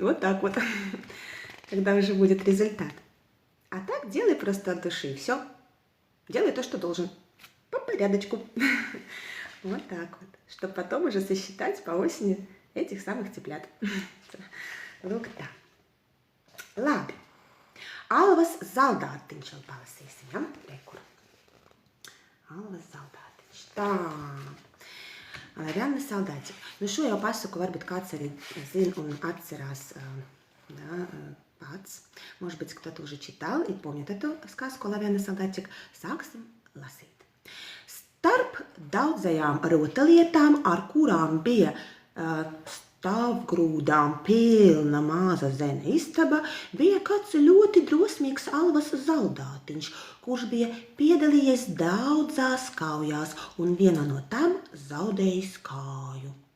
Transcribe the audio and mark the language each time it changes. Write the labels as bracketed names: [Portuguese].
[Russian] Вот так вот, когда уже будет результат. А так делай просто от души, все. Делай то, что должен, по порядочку. Вот так вот, чтобы потом уже сосчитать по осени этих самых цыплят. [Latvian] Lūk tā. Labi. Alvas zaldātiņš vēl palasīsim, ja? Rekur. Alvas zaldātiņš. Tā. [Russian] Реально солдатик. [Latvian] Ну, šo jau pasaku, varbūt kāds arī zina un atcerās, да, pats. [Russian] Может быть, кто-то уже читал и помнит эту сказку «Оловянный солдатик». [Latvian] Sāksim lasīt. Starp daudzajām rotalietām, ar kurām bija stāvgrūdām pilna maza zena istaba, bija kāds ļoti drosmīgs alvas zaldātiņš, kurš bija piedalījies daudzās kaujās un viena no tām zaudējis kāju.